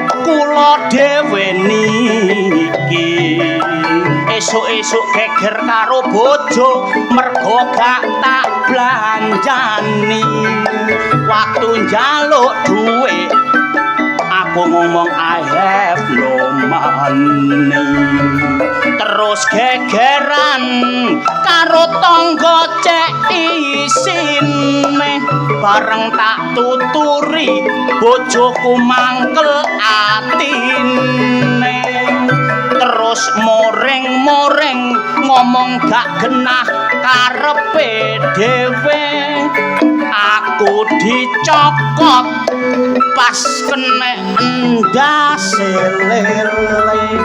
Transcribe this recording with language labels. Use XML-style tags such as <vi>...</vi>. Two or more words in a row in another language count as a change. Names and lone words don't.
<jv>kula dhewe niki esuk-esuk geger karo bojo mergo gak tak blanjani waktu njaluk dhuwit aku ngomong</jv> <en>I have no</en> <jv>money terus gegeran karo tangga cek isine bareng tak tuturi bojoku mangkel atine terus moreng-moreng ngomong gak genah karepe dhewe aku dicokot pas kene endase lele</jv>